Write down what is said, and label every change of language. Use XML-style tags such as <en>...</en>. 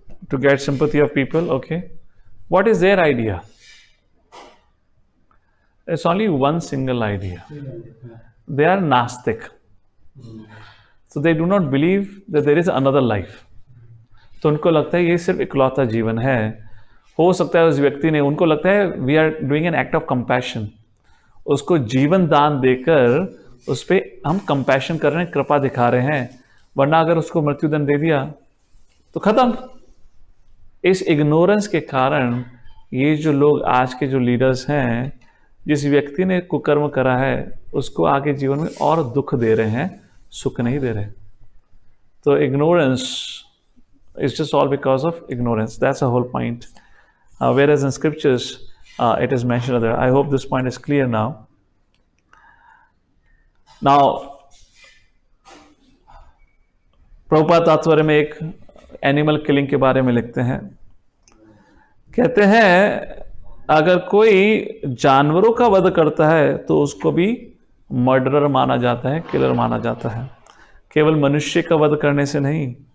<en>To get sympathy of people, okay. What is their idea? It's only one single idea. They are Nastic. So they do not believe that there is another life.</en> <hi>तो उनको लगता है ये सिर्फ इकलौता जीवन है। हो सकता है उस व्यक्ति ने, उनको लगता है</hi> <en>we are doing an act of compassion,</en> <hi>उसको जीवन दान देकर उस पर हम कंपैशन कर रहे हैं, कृपा दिखा रहे हैं, वरना अगर उसको मृत्युदंड दे दिया तो खत्म। इस इग्नोरेंस के कारण ये जो लोग आज के जो लीडर्स हैं, जिस व्यक्ति ने कुकर्म करा है उसको आगे जीवन में और दुख दे रहे हैं, सुख नहीं दे रहे।</hi> <en>तो ignorance is just all because of ignorance, that's a whole point. Whereas in scriptures it is mentioned there. I hope this point is clear now.</en> <hi>Now, Prabhupada तात्पर्य में एक एनिमल किलिंग के बारे में लिखते हैं, कहते हैं अगर कोई जानवरों का वध करता है तो उसको भी मर्डरर माना जाता है, किलर माना जाता है, केवल मनुष्य का वध करने से नहीं।</hi>